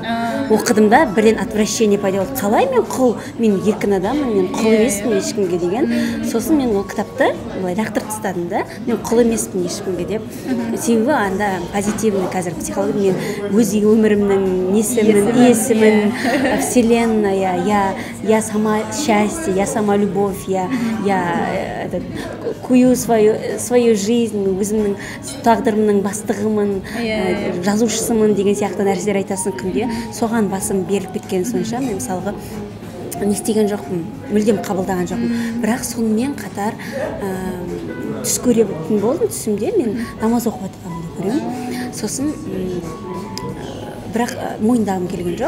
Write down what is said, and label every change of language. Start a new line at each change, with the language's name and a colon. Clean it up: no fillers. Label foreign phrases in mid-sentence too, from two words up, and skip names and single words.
Kazakh: Оқыдым да бірден отвращение пайда болды. Қалай мен құл, мен еркін адаммын, мен құл емеспін ешкімге деген. Сосын мен ол кітапты лақтырып тастадым да, мен құл емеспін ешкімге деп. Себебі анда позитивный қазір психология, мен өз өмірімнің несімін, иесімін,
Russian: вселенная, я сама счастье, я сама любовь, я кую свою жизнь,
Kazakh: өзімнің тағдырымның бастығымын, жазушысымын деген сияқты нәрселер айтасың күнде. Соған басым беріліп кеткен сонша, мен мысалға не істеген жоқпын, мүлдем қабылдаған жоқпын. Бірақ сонымен қатар түс көретін болдым. Түсімде мен намаз оқып жатқанымды көремін. Сосын бірақ мойындағым келген жоқ.